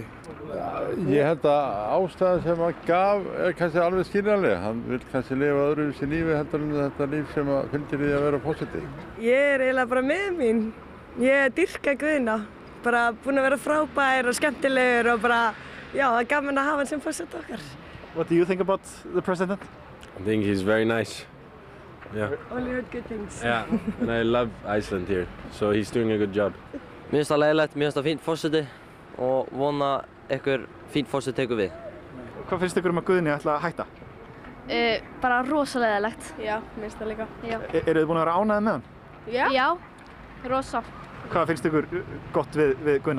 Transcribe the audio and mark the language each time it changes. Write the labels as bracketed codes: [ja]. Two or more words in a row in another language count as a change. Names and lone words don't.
[is] Ég held að ástæðan sem hann gaf er kannski alveg skiljanleg. Hann vil kannski lifa öðruvísi lífi heldur en þetta líf sem fylgir því að vera forseti. Ég er eiginlega bara með mín. Ég dýrka Guðna. Bara búin að vera frábær og skemmtilegur og bara, já, það er gaman að hafa hann sem forseta okkar. [en] What do you think about the president? I think he's very nice. Yeah. Only heard good things. Yeah, and I love Iceland here, so he's doing a good job. [is] Mér finnst það leiðilegt, mér finnst það fínt forseti og vona einhver fínt forseti tekur við. Hvað finnst ykkur að Guðni ætla að hætta? Bara rosalega leiðilegt. Já, mér finnst það líka. Eru þið búin að vera ánægðir með hann? Já, rosa. Hvað finnst ykkur gott við Guðna?